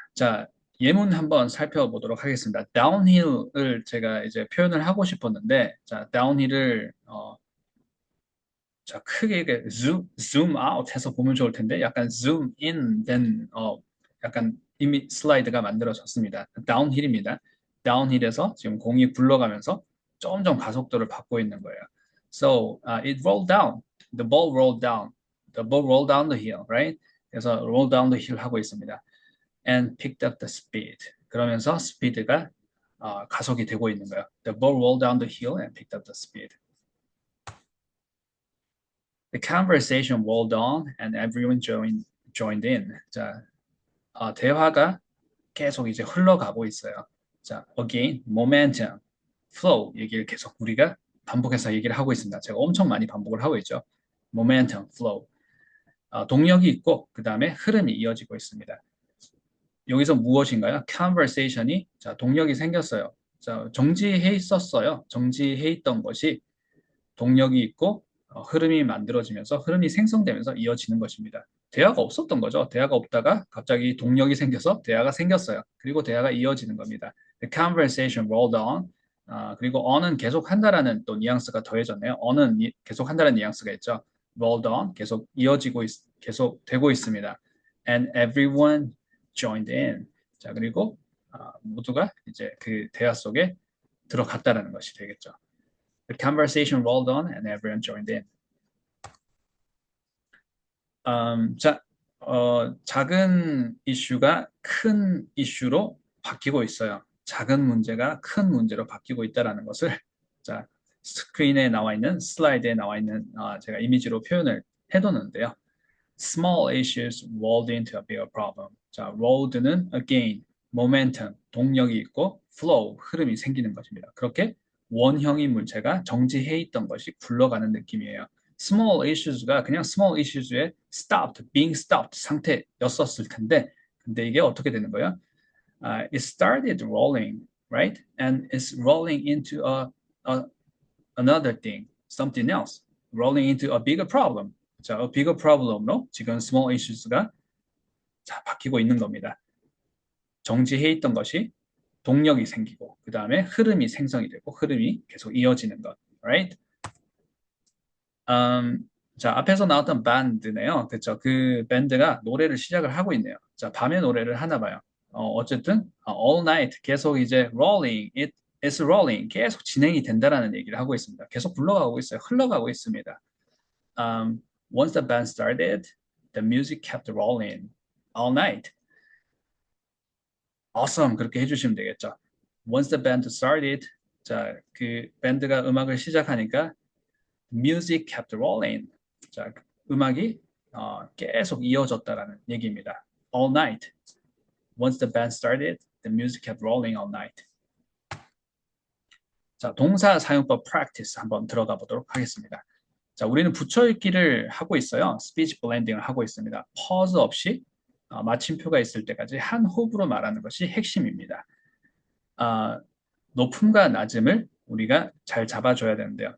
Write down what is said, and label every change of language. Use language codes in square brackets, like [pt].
[ko] 자, 예문 한번 살펴보도록 하겠습니다. downhill을 제가 이제 표현을 하고 싶었는데, 자, downhill을 자, 크게 zoom out 해서 보면 좋을 텐데, 약간 zoom in 된 약간 이미 슬라이드가 만들어졌습니다. downhill입니다. downhill에서 지금 공이 굴러가면서 점점 가속도를 받고 있는 거예요. [en] So it rolled down. The ball rolled down. The ball rolled down the hill, right? [ko] 그래서 [en] roll down the hill [ko] 하고 있습니다. [en] And picked up the speed. [ko] 그러면서 스피드가 가속이 되고 있는 거예요. [en] The ball rolled down the hill and picked up the speed. The conversation rolled on and everyone joined in. [ko] 자, 대화가 계속 이제 흘러가고 있어요. 자, again, momentum, flow 얘기를 계속 우리가 반복해서 얘기를 하고 있습니다. 제가 엄청 많이 반복을 하고 있죠. [en] momentum, flow. [ko] 동력이 있고 그 다음에 흐름이 이어지고 있습니다. 여기서 무엇인가요? conversation이 자, 동력이 생겼어요. 자, 정지해 있었어요. 정지해 있던 것이 동력이 있고 흐름이 만들어지면서 흐름이 생성되면서 이어지는 것입니다. 대화가 없었던 거죠. 대화가 없다가 갑자기 동력이 생겨서 대화가 생겼어요. 그리고 대화가 이어지는 겁니다. [en] The conversation rolled on. [ko] 그리고 on은 계속 한다라는 또 뉘앙스가 더해졌네요. on은 계속 한다는 뉘앙스가 있죠. rolled on 계속 이어지고 계속 되고 있습니다. [en] And everyone joined in. [ko] 자, 그리고 모두가 이제 그 대화 속에 들어갔다라는 것이 되겠죠. [en] The conversation rolled on and everyone joined in. [ko] 자, 작은 이슈가 큰 이슈로 바뀌고 있어요. 작은 문제가 큰 문제로 바뀌고 있다는 것을 자, 스크린에 나와 있는 슬라이드에 나와 있는 제가 이미지로 표현을 해뒀는데요. [en] Small issues rolled into a bigger problem. [ko] 자, rolled는 again, momentum, 동력이 있고 flow, 흐름이 생기는 것입니다. 그렇게 원형인 물체가 정지해 있던 것이 굴러가는 느낌이에요. Small issues가 그냥 small issues의 stopped, being stopped 상태였었을 텐데 근데 이게 어떻게 되는 거예요? [en] It started rolling, right? And it's rolling into another thing, something else, rolling into a bigger problem. [ko] 자, a bigger problem으로 지금 small issues가 자, 바뀌고 있는 겁니다. 정지해 있던 것이 동력이 생기고 그 다음에 흐름이 생성이 되고 흐름이 계속 이어지는 것, right? 자, 앞에서 나왔던 밴드네요. 그렇죠? 그 밴드가 노래를 시작을 하고 있네요. 자, 밤에 노래를 하나 봐요. 어쨌든 all night 계속 이제 rolling, [en] it's rolling [ko] 계속 진행이 된다라는 얘기를 하고 있습니다. 계속 굴러가고 있어요. 흘러가고 있습니다. [en] Once the band started, the music kept rolling all night. [ko] Awesome 그렇게 해주시면 되겠죠. [en] Once the band started, [ko] 자, 그 밴드가 음악을 시작하니까 [en] music kept rolling. [ko] 자, 음악이 계속 이어졌다라는 얘기입니다. [en] All night. Once the band started, the music kept rolling all night. [ko] 자, 동사 사용법 practice 한번 들어가 보도록 하겠습니다. 자, 우리는 붙여읽기를 하고 있어요. 스피치 블렌딩을 하고 있습니다. pause 없이 마침표가 있을 때까지 한 호흡으로 말하는 것이 핵심입니다. 높음과 낮음을 우리가 잘 잡아줘야 되는데요.